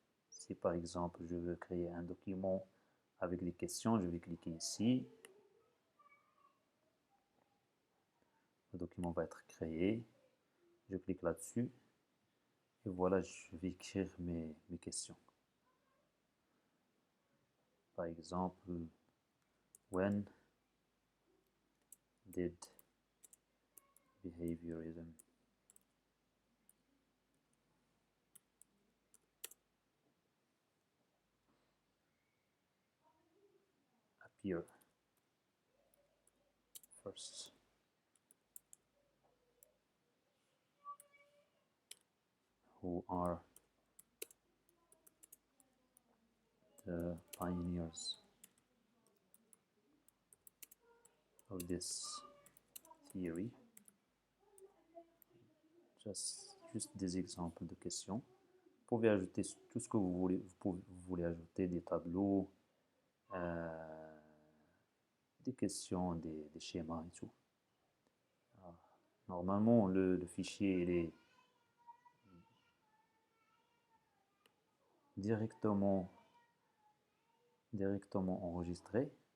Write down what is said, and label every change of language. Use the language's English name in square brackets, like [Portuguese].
[French] Si par exemple je veux créer un document avec des questions, je vais cliquer ici. Le document va être créé. Je clique là-dessus. Et voilà, je vais écrire mes questions. Par exemple, [English] when did behaviorism appear first? Who are the pioneers of this theory? [French] Juste des exemples de questions. Vous pouvez ajouter tout ce que vous voulez. Vous voulez ajouter des tableaux, des questions, des schémas et tout. Alors, normalement, le fichier il est directement enregistré.